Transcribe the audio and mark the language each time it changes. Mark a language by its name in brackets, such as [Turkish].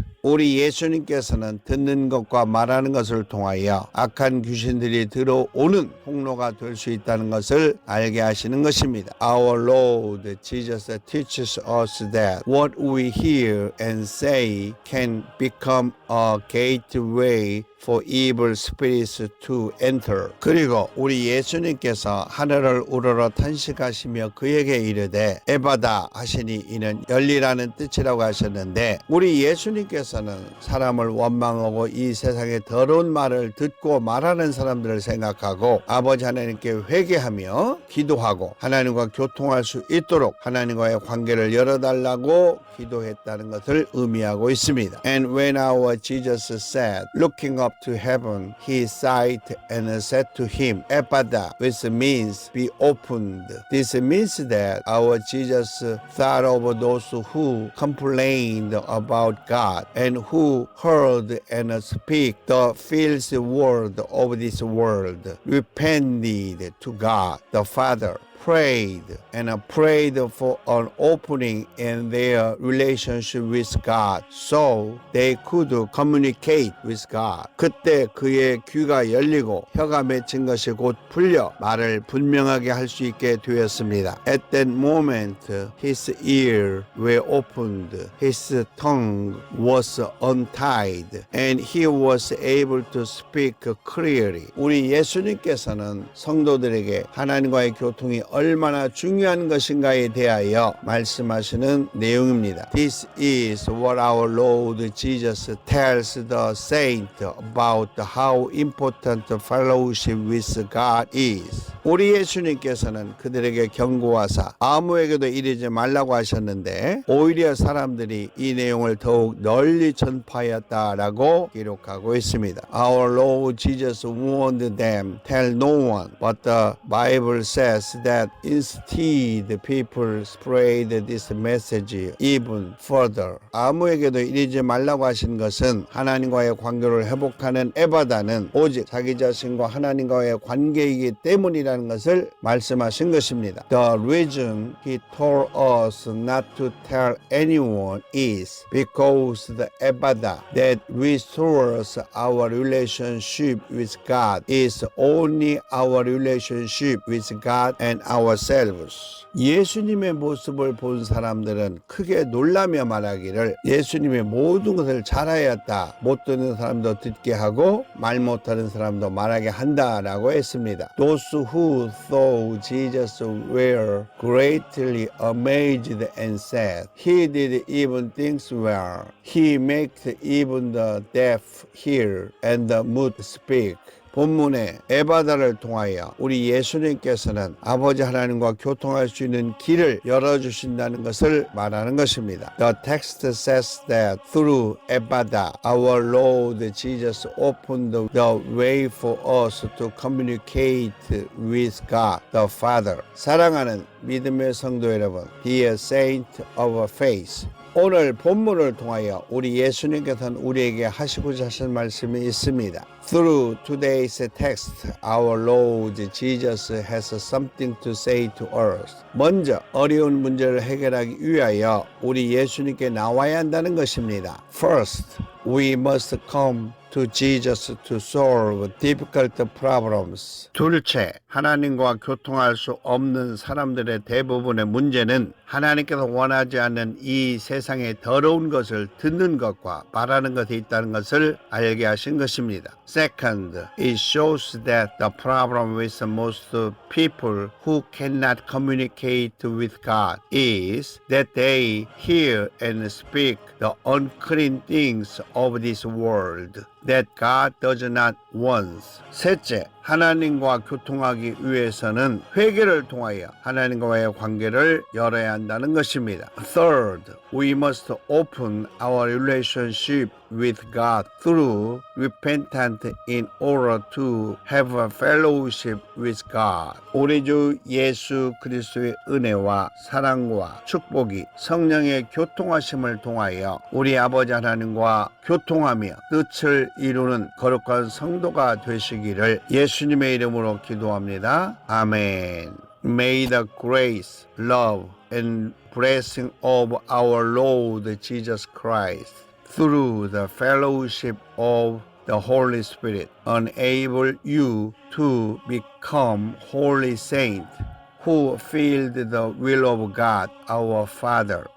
[Korean] 우리 예수님께서는 듣는 것과 말하는 것을 통하여 악한 귀신들이 들어오는 통로가 될 수 있다는 것을 알게 하시는 것입니다. [English] Our Lord Jesus teaches us that what we hear and say can become a gateway for evil spirits to enter. [Korean] 그리고 우리 예수님께서 하늘을 우러러 탄식하시며 그에게 이르되 에바다 하시니 이는 열리라는 뜻이라고 하셨는데 우리 예수님께서는 사람을 원망하고 이 세상의 더러운 말을 듣고 말하는 사람들을 생각하고 아버지 하나님께 회개하며 기도하고 하나님과 교통할 수 있도록 하나님과의 관계를 열어달라고 기도했다는 것을 의미하고 있습니다. [English] And when our Jesus said, looking up to heaven, he sighed and said to him, Ephphatha, which means be opened. This means that our Jesus thought of those who complained about God and who heard and speak the filthy word of this world, repented to God the Father, prayed for an opening in their relationship with God so they could communicate with God. [Korean] 그때 그의 귀가 열리고 혀가 맺힌 것이 곧 풀려 말을 분명하게 할 수 있게 되었습니다. [English] At that moment his ears were opened, his tongue was untied, and he was able to speak clearly. [Korean] 우리 예수님께서는 성도들에게 하나님과의 교통이 얼마나 중요한 것인가에 대하여 말씀하시는 내용입니다. [English] This is what our Lord Jesus tells the saint about how important fellowship with God is. [Korean] 우리 예수님께서는 그들에게 경고하사 아무에게도 이르지 말라고 하셨는데 오히려 사람들이 이 내용을 더욱 널리 전파하였다라고 기록하고 있습니다. [English] Our Lord Jesus warned them, tell no one, but the Bible says that instead people spread this message even further. [Korean] 아무에게도 이르지 말라고 하신 것은 하나님과의 관계를 회복하는 에바다는 오직 자기 자신과 하나님과의 관계이기 때문이라는 것을 말씀하신 것입니다. [English] The reason he told us not to tell anyone is because the 에바다 that restores our relationship with God is only our relationship with God and ourselves. [Korean] 예수님의 모습을 본 사람들은 크게 놀라며 말하기를 예수님의 모든 것을 잘하였다. 못 듣는 사람도 듣게 하고 말 못하는 사람도 말하게 한다라고 했습니다. [English] Those who saw Jesus were greatly amazed and said, He did even things well. He makes even the deaf hear and the mute speak. [Korean] 본문의 에바다를 통하여 우리 예수님께서는 아버지 하나님과 교통할 수 있는 길을 열어주신다는 것을 말하는 것입니다. [English] The text says that through 에바다, our Lord Jesus opened the way for us to communicate with God the Father. [Korean] 사랑하는 믿음의 성도 여러분, [English] Dear Saint of Faith, [Korean] 오늘 본문을 통하여 우리 예수님께서는 우리에게 하시고자 하신 말씀이 있습니다. [English] Through today's text, our Lord Jesus has something to say to us. [Korean] 먼저 어려운 문제를 해결하기 위하여 우리 예수님께 나와야 한다는 것입니다. [English] First, we must come to Jesus to solve difficult problems. [Korean] 둘째, 하나님과 교통할 수 없는 사람들의 대부분의 문제는 하나님께서 원하지 않는 이 세상의 더러운 것을 듣는 것과 말하는 것에 있다는 것을 알게 하신 것입니다. [English] Second, it shows that the problem with most people who cannot communicate with God is that they hear and speak the unclean things of this world that God does not want. [Korean] 셋째, 하나님과 교통하기 위해서는 회개를 통하여 하나님과의 관계를 열어야 한다는 것입니다. [English] Third, we must open our relationship with God through repentance in order to have a fellowship with God. [Korean] 우리 주 예수 그리스도의 은혜와 사랑과 축복이 성령의 교통하심을 통하여 우리 아버지 하나님과 교통하며 뜻을 이루는 거룩한 성도가 되시기를 예수님의 이름으로 기도합니다. 아멘. [English] May the grace, love, and blessing of our Lord Jesus Christ through the fellowship of the Holy Spirit enable you to become holy saints who filled the will of God our Father.